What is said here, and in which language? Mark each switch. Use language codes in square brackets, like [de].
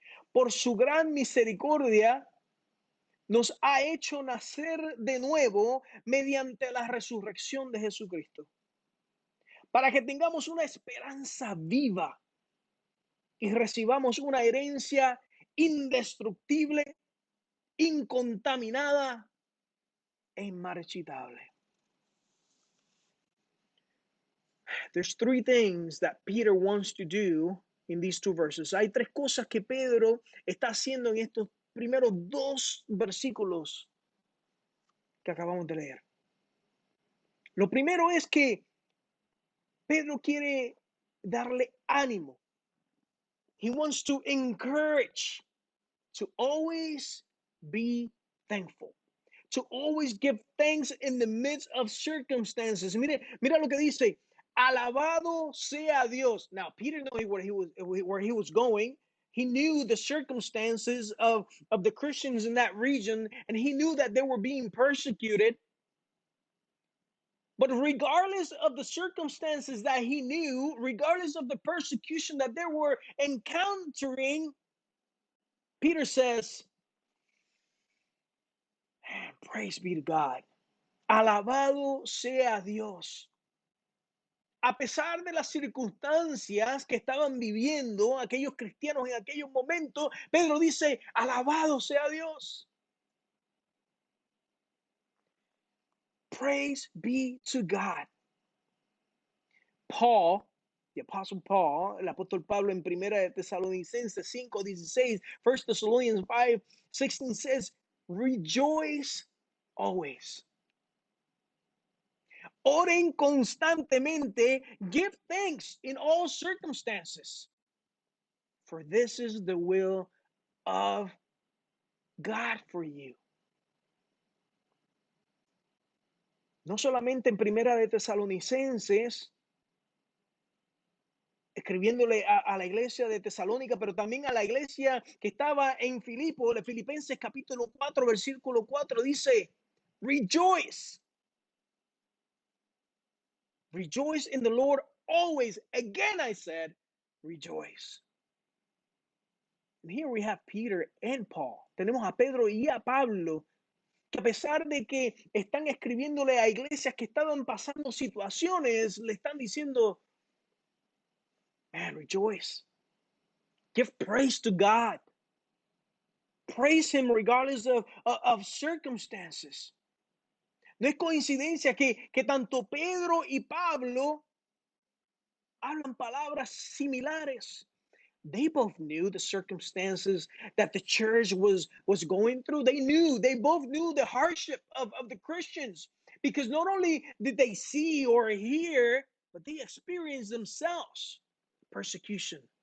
[es] Por su gran misericordia nos ha hecho nacer de nuevo mediante la resurrección de Jesucristo, para que tengamos una esperanza viva y recibamos una herencia indestructible, incontaminada e inmarchitable. [en] There's three things that Peter wants to do in these two verses. [es] Hay tres cosas que Pedro está haciendo en estos primeros dos versículos que acabamos de leer. Lo primero es que Pedro quiere darle ánimo. [en] He wants to encourage to always be thankful, to always give thanks in the midst of circumstances. [es] Mira lo que dice, alabado sea Dios. [en] Now, Peter knew where he was going. He knew the circumstances of the Christians in that region, and he knew that they were being persecuted. But regardless of the circumstances that he knew, regardless of the persecution that they were encountering, Peter says, praise be to God. [es] Alabado sea Dios. A pesar de las circunstancias que estaban viviendo aquellos cristianos en aquellos momentos, Pedro dice, alabado sea Dios. [en] Praise be to God. Paul, the Apostle Paul, [es] el apóstol Pablo en Primera de Tesalonicenses 5:16, [en] 1 Thessalonians 5:16 says, rejoice always. [es] Oren constantemente, [en] give thanks in all circumstances, for this is the will of God for you. [es] No solamente en Primera de Tesalonicenses, escribiéndole a la iglesia de Tesalónica, pero también a la iglesia que estaba en Filipo, de Filipenses capítulo 4, versículo 4, dice, [en] rejoice. Rejoice in the Lord always. Again, I said, rejoice. And here we have Peter and Paul. [es] Tenemos a Pedro y a Pablo, que a pesar de que están escribiéndole a iglesias que estaban pasando situaciones, le están diciendo, [en] man, rejoice. Give praise to God. Praise him regardless of circumstances. No es coincidencia que tanto Pedro y Pablo hablan palabras similares. They both knew the circumstances that the church was going through. They both knew the hardship of the Christians, because not only did they see or hear, but they experienced themselves persecution.